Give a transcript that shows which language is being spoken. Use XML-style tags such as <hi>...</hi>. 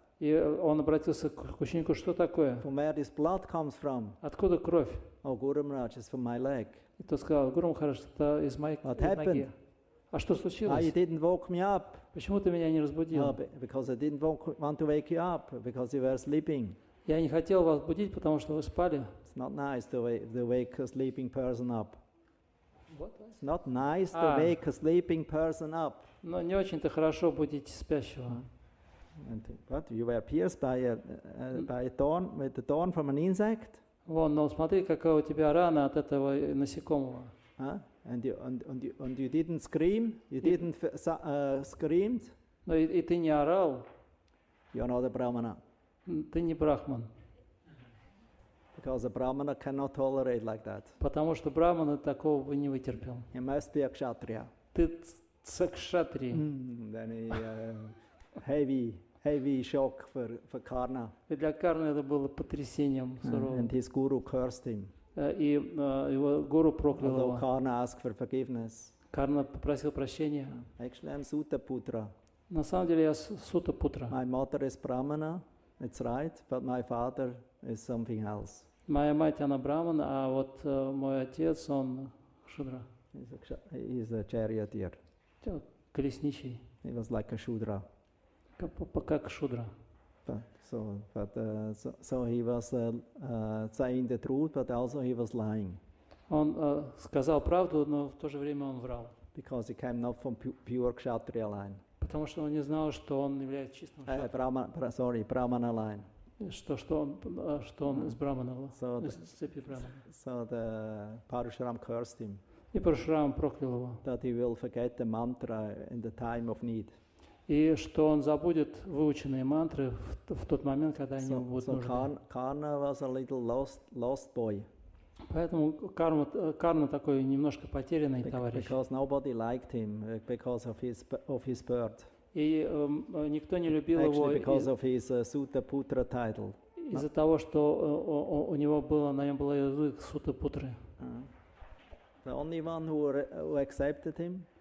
<ru>И он обратился к ученику, что такое?</ru> <en>From where this blood comes from?</en> <ru>Откуда кровь?</ru> <en>Oh, Guru Maharaj, it's from my leg.</en> <ru>И тот сказал, Гуру Махарадж, это из моей ноги. А что</ru> <en>You</en> <ru>случилось?</ru> <en>didn't woke me up.</en> <ru>Почему ты меня не разбудил?</ru> <en>Because I didn't want to wake you up, because you were sleeping.</en> <ru>Я не хотел вас будить, потому что вы спали.</ru> <en>It's not nice to wake a sleeping person up. It's not nice to wake a sleeping person up.</en> <ru>Но не очень-то хорошо будить спящего.</ru> <en>But you were pierced by a thorn, with a thorn from an insect.</en> <ru>Вон, но смотри, какая у тебя рана от этого насекомого.</ru> <en>And you didn't scream. You didn't scream.</en> <ru>Но и ты не орал.</ru> <en>You're not a brahmana.</en> <ru>Ты не брахман.</ru> <en>Because a brahmana cannot tolerate like that.</en> <ru>Потому что брахман такого бы не вытерпел.</ru> <en>He must be a kshatriya.</en> <ru>Ты кшатрий.</ru> <en>Then heavy shock for Karna.</en> <ru>И для Карны это было потрясением суровым.</ru> <en>And his guru cursed him.</en> <ru>И его гуру проклял</ru> <en>Although</en> <ru>его.</ru> <en>Karna asked for forgiveness.</en> <ru>Карна попросил прощения.</ru> <en>Actually, I'm Sutta Putra.</en> <ru>На самом деле я Сута Путра.</ru> <en>My mother is brahmana, it's right, but my father is something else.</en> <ru>Моя мать, она браман, а вот мой отец, он шудра.</ru> <en>He's a charioteer.</en> <ru>Колесничий.</ru> <en>He was like a shudra.</en> <ru>Как шудра.</ru> <en>So he was saying the truth, but also he was lying.</en> <ru>Он сказал правду, но в то же время он врал.</ru> <en>Because he came not from pure kshatriya line.</en> <ru>Потому что он не знал, что он является чистым</ru> <en>brahmana line.</en> <ru>Что он из брамана, из цепи брамана.</ru> <en>So the Parashuram cursed him.</en> <ru>И Парашурама проклял его.</ru> <en>that he will forget the mantra in the time of need.</en> <ru>И что он забудет выученные мантры в тот момент, когда они ему будут</ru> <en>So</en> <ru>нужны.</ru> <en>Karna was a little lost boy</en> <ru>Поэтому Карна такой немножко потерянный товарищ.</ru> <en>because nobody liked him because of his birth.</en> <ru>И никто не любил его</ru> <en>Actually, because of his Sutta Putra title.</en> <ru>из-за того, что у него было, на нем был язык Сута-Путры.</ru> <en>The only one who accepted him</en>